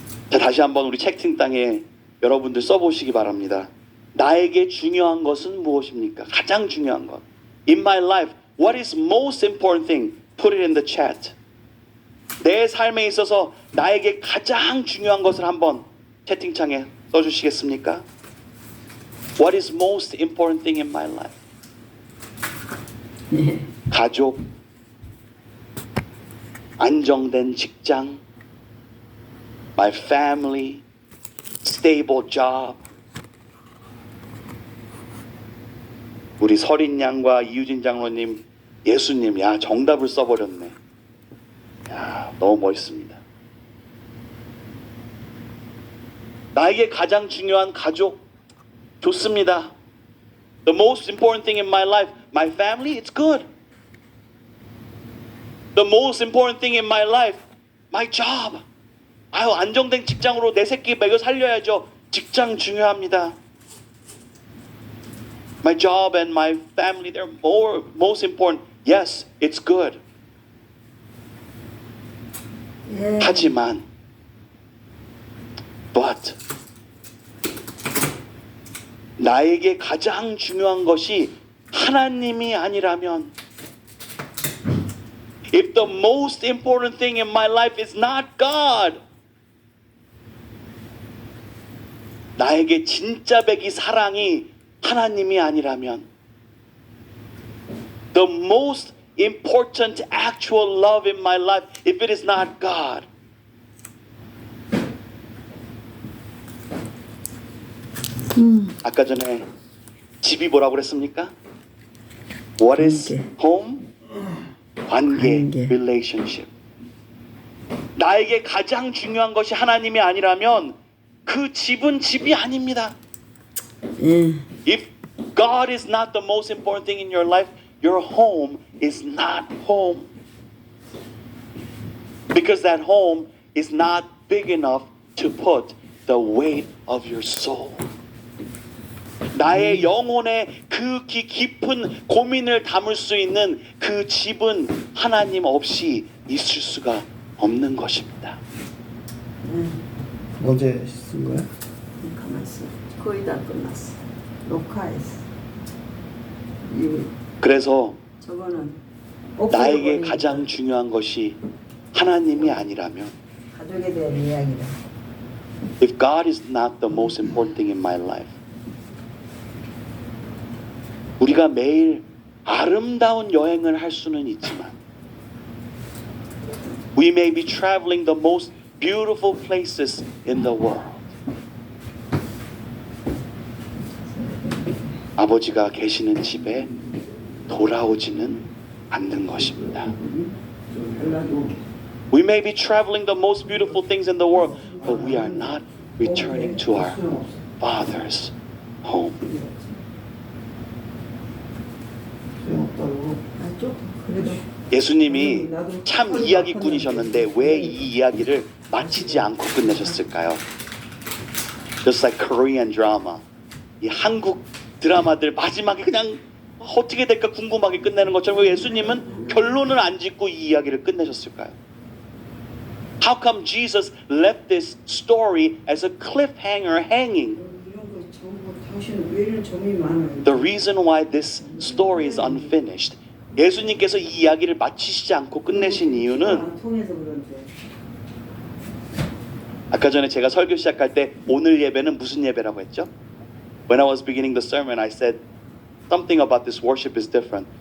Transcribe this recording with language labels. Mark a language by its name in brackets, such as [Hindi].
[Korean] 자, 다시 한번 우리 채팅창에 여러분들 써보시기 바랍니다. 나에게 중요한 것은 무엇입니까? 가장 중요한 것. [English] In my life, what is most important thing? Put it in the chat. [Korean] 내 삶에 있어서 나에게 가장 중요한 것을 한번 채팅창에 써주시겠습니까? [English] What is most important thing in my life? [Korean] 네. 가족, 안정된 직장, [English] my family, stable job. [Korean] 우리 서린 양과 이유진 장로님, 예수님, 야 정답을 써버렸네. 야 너무 멋있습니다. 나에게 가장 중요한 가족, 좋습니다. [English] The most important thing in my life, my family, it's good. The most important thing in my life, my job. [Korean] 아유 안정된 직장으로 내 새끼 먹여 살려야죠. 직장 중요합니다. [English] My job and my family, they're most important. Yes, it's good. [Korean] 예. [English] 하지만, but [Korean] 나에게 가장 중요한 것이 하나님이 아니라면, [English] if the most important thing in my life is not God, [Korean] 나에게 진짜 백이 사랑이 하나님이 아니라면, [English] the most important actual love in my life, if it is not God, [Korean] 아까 전에 집이 뭐라고 그랬습니까? [English] What is home? [Korean] 관계, relationship. 나에게 가장 중요한 것이 하나님이 아니라면 그 집은 집이 아닙니다. 예. [English] If God is not the most important thing in your life, your home is not home. Because that home is not big enough to put the weight of your soul. [Korean] 나의 영혼의 그 깊은 고민을 담을 수 있는 그 집은 하나님 없이 있을 수가 없는 것입니다. 언제 쓴 거야? 가만 있어. 거의 다 끝났어. 녹화했어. 이 그래서 저거는 나에게 없애버리니까. 가장 중요한 것이 하나님이 아니라면, 가족에 대한 이야기다. [English] if God is not the most important thing in my life, [Korean] 우리가 매일 아름다운 여행을 할 수는 있지만, [English] we may be traveling the most beautiful places in the world. [Korean] 아버지가 계시는 집에 돌아오지는 않는 것입니다. [English] We may be traveling the most beautiful things in the world, but we are not returning to our Father's home. [Korean] 아, 좀 그래도 예수님이 참 이야기꾼이셨는데 왜 이 이야기를 마치지 않고 끝내셨을까요? [English] Just like Korean drama. [Korean] 이 한국 드라마들 마지막에 그냥 어떻게 될까 궁금하게 끝내는 것처럼 왜 예수님은 결론을 안 짓고 이 이야기를 끝내셨을까요? [English] How come Jesus left this story as a cliffhanger hanging? [Korean] 이런 거 전부 당신은 왜 이런 점이 많아요? [English] The reason why this story is unfinished. [Korean] 예수님께서 이 이야기를 마치시지 않고 끝내신 이유는 안 통해서 그런데. 아까 전에 제가 설교 시작할 때 오늘 예배는 무슨 예배라고 했죠? [English] When I was beginning the sermon, I said something about this worship is different.